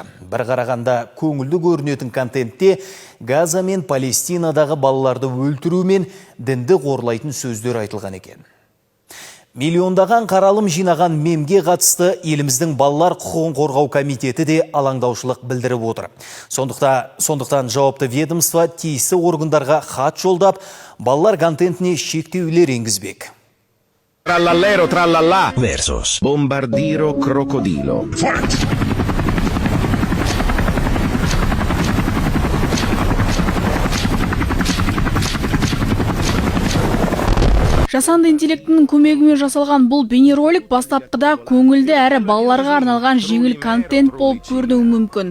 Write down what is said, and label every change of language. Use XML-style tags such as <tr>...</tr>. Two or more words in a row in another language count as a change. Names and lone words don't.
<kk>Бір қарағанда көңілді көрінетін контентте Газа мен Палестинадағы балаларды өлтіру мен дінді қорлайтын сөздер айтылған екен. Миллиондаған қаралым жинаған мемге қатысты еліміздің балалар құқығын қорғау комитеті де алаңдаушылық білдіріп отыр. Сондықтан жауапты ведомство тиісті органдарға хат жолдап, балалар контентіне шектеулер енгізбек.</kk> <it>Trallallero trallallà versus Bombardiro crocodilo.</it> <kk>Жасанды интеллектінің көмегімен жасалған бұл бейнеролик бастапқыда көңілді әрі балаларға арналған жеңіл контент болып көрінуі мүмкін.</kk>